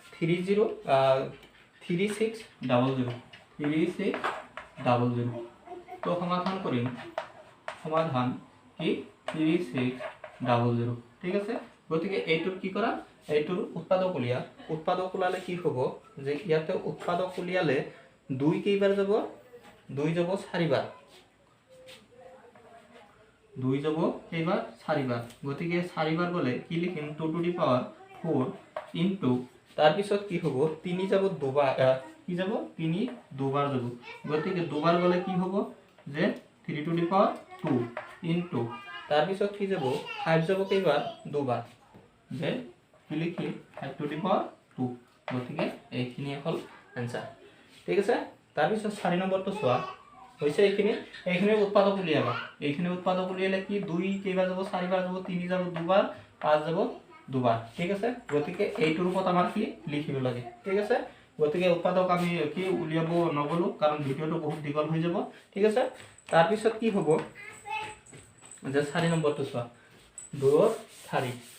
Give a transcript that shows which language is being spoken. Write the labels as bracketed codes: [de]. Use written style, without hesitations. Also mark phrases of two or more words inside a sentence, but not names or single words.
[as] 3600 তো সমাধান কৰিম সমাধান কি 3600 ঠিক আছে গতিকে এইটোৰ কি কৰা এইটোৰ উৎপাদক ওলালে কি হ'ব যে ইয়াতে উৎপাদক উলিয়ালে 2 কেইবাৰ যাব 2 যাব 4 বাৰ 2 যাব কেইবাৰ 4 বাৰ গতিকে 4 বাৰ গলে কি লিখিম [en] 2 to the power 4 into [as] তাৰ পিছত কি হ'ব 3 যাব দুবাৰ কি যাব 3 দুবাৰ যাব গতিকে দুবাৰ গলে কি হ'ব যে 3 to [en] the power 2 into [as] তাৰ পিছত কি যাব 5 যাব কেইবাৰ দুবাৰ যে কি লিখি [en] 5 to the power 2 [as] গতিকে এইখিনি হল आंसर ঠিক আছে তাৰ পিছত 4 নম্বৰটো চোৱা হৈছে এইখিনি উৎপাদক উলিয়াবা এইখিনি উৎপাদক উলিয়ালে কি 2 কেইবাৰ যাব 4 বাৰ যাব 3 যাব দুবাৰ 5 যাব দুবাৰ ঠিক আছে গতিকে এইটোৰ ওপৰত আমাৰ কি লিখিব লাগে ঠিক আছে গতিকে উৎপাদক আমি কি উলিয়াব নগলো কাৰণ ভিডিওটো বহুত দীঘল হৈ যাব ঠিক আছে তাৰ পিছত কি হ'ব যে 4 নম্বৰটো চোৱা 2 ৰ 4